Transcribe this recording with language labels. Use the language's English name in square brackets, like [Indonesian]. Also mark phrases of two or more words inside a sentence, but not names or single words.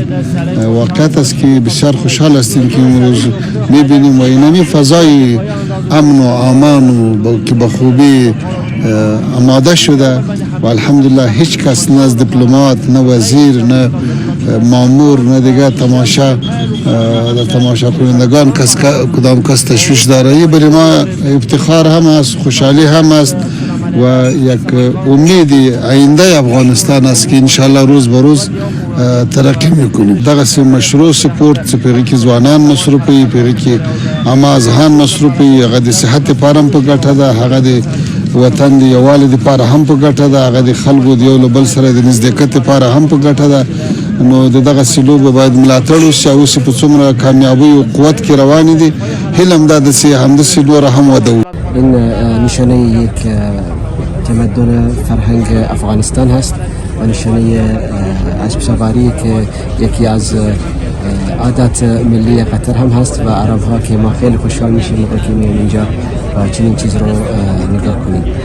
[Persian] واقعیت است که بسیار خوشحال هستیم که امروز میبینیم و اینمی فضای امن و امان و که به خوبی آماده شده و الحمدلله هیچ کس، نه از دیپلمات، نه وزیر، نه مامور، نه دیگر تماشا در تماشا کنندگان کدام کس تشویش داره. این برای ما افتخار هم است، خوشحالی هم است و یک امید آینده افغانستان است که انشاءالله روز به روز ترقی میکنیم. [Pashto] دغه مشروع سپورت پیغی که ځوانان مصروفي، پیغی که اما اذهان مصروفي، هغه د صحت لپاره هم په ګټه ده، هغه د وطن د یووالي لپاره هم په ګټه ده، هغه د خلکو د یو له بل سره د نزدېکت لپاره هم په ګټه ده. نو دغه سلوب باید ملاتړ وشي او اوس په څومره کامیابی او قوت کې روان دي، هیلم دا د همداسې نوره هم وده وکړي. [Persian] این نشانه یک تمدن فرهنگ افغانستان هست و نشانه اسبسواری که یکی از عادات ملی قطر هم هست و عرب ها که ما خیلی خوشحال میشیم موقعی که میایم اینجا و چنین چیز رو نگاه کنیم.